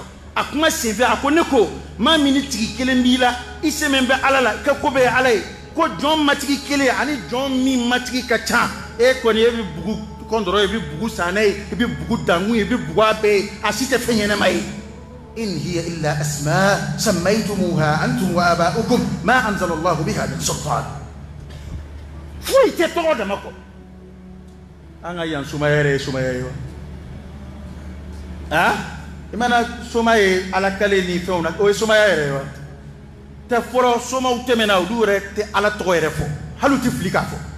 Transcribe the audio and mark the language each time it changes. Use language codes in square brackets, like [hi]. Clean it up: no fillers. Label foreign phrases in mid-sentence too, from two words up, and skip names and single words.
[bm] a kuma senfɛ a ko ne ko maa min ni tigi kelen b'i la i sɛmɛ bɛ Ala la i ka ko bɛɛ ye Ala ye ko jɔn matigi kelen ani jɔn min matigi ka ca e kɔni e bɛ bugu kɔndɔrɔ i bɛ bugu san n'a ye i bɛ bugu dankun ye i bɛ bugu a bɛɛ ye a si tɛ fɛn ɲɛnama ye [ar] إن هي إلا أسماء سميتموها أنتم وآباؤكم ما أنزل الله بها من سلطان [bm] foyi tɛ tɔgɔ dama kɔ an ka yan sumaya yɛrɛ ye sumaya ye wa i mana soma ye Ala kale ni fɛnw na o ye sumaya yɛrɛ ye wa tɛ fɔlɔ somaw tɛmɛna olu yɛrɛ tɛ Ala tɔgɔ yɛrɛ fɔ hali u tɛ fili k'a fɔ